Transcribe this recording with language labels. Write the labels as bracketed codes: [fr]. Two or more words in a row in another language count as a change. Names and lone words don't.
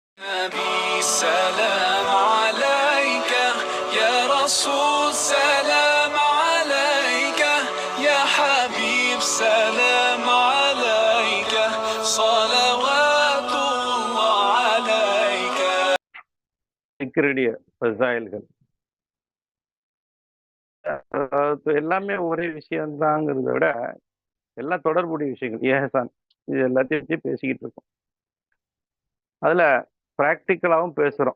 [ar] نبي سلام عليك يا رسول سلام عليك يا حبيب سلام عليك صلوات الله عليك. [ta] சிக்கருடைய ஃபசாயில்கள் எல்லாமே ஒரே விஷயம்தாங்கிறத விட எல்லாம் தொடர்புடைய விஷயங்கள். ஏஹசான் இது எல்லாத்தையும் வச்சு பேசிக்கிட்டு இருக்கோம். அதுல ப்ராக்டிக்கலாகவும் பேசுறோம்.